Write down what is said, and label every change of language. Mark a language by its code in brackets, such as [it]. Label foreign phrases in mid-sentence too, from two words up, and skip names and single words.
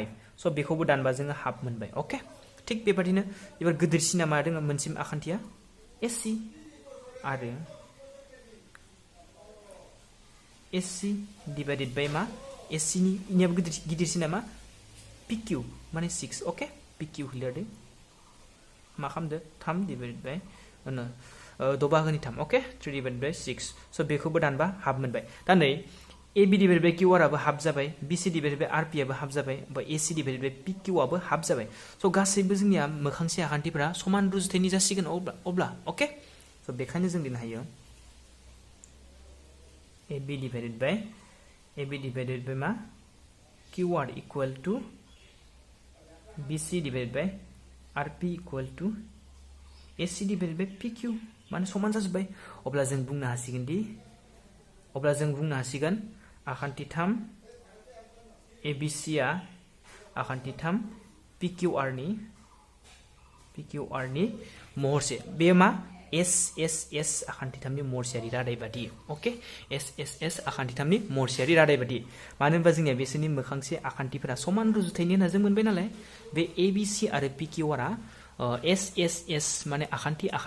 [brx] सो बेखौबो दानबा जोङो हाफ मोनबाय। ओके, थिग बेबादिनो एबार गिदिरसिना मा दोङो मोनसे आखान्थिया SC आरो SC [en] divided by [brx] मा SC नि इनियाबो गिदिरसिना मा PQ माने 6। ओके, PQ लिरदो मा खालामदो 3 [en] divided by [brx] 6 बाहागोनि 3। ओके, 3 [en] divided by [brx] 6। सो बेखौबो दानबा हाफ मोनबाय। दा नै [en] AB divided by QR [brx] आबो हाफ जाबाय [en] BC divided by RP [brx] आबो हाफ जाबाय बा [en] AC divided by PQ [brx] आबो हाफ जाबाय स' गासैबो जोंनिया मोखांसे आखान्थिफोरा समान रुजुथायनि जासिगोन अब्ला ओके स' बेखायनो जों लिरनो हायो [en] AB divided by [brx] मा [en] QR equal to BC divided by RP equal to AC divided by PQ [brx] माने समान जाजोब्बाय अब्ला जों बुंनो हासिगोन आखान्थि 3 ABC आ आखान्थि 3 PQR नि महरसे बे मा SSS आखान्थि 3 नि महरसेयारि रादाय बादि ओके SSS आखान्थि 3 नि महरसेयारि रादाय बादि मानो होनबा जोंनिया बिसोरनि मोखांसे आखान्थिफोरा समान रुजुथायनि होनना जों मोनबाय नालाय बे ABC आरो PQR आ SSS माने आखान्थि